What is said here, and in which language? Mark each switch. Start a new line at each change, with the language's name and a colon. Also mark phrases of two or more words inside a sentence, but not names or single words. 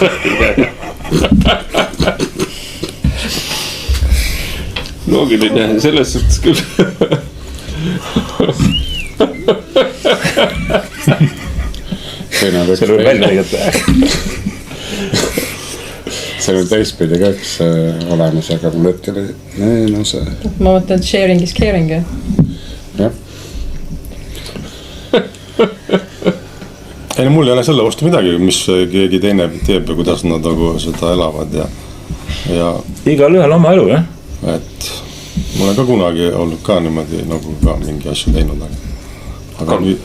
Estonian: Loogiline, selles suhtes küll. See võib välja lõigata. See on teistpidi ka üks olemas, aga mul hetkel ei no see. Ma mõtlen, et
English: sharing is caring.
Estonian: Jah. Ei no mul ei ole selle vastu midagi, mis keegi teine teeb ja kuidas nad nagu seda elavad ja... Igal ühel oma elu, jah? Et ma olen ka kunagi olnud ka niimoodi nagu ka mingi asju teinud, aga nüüd.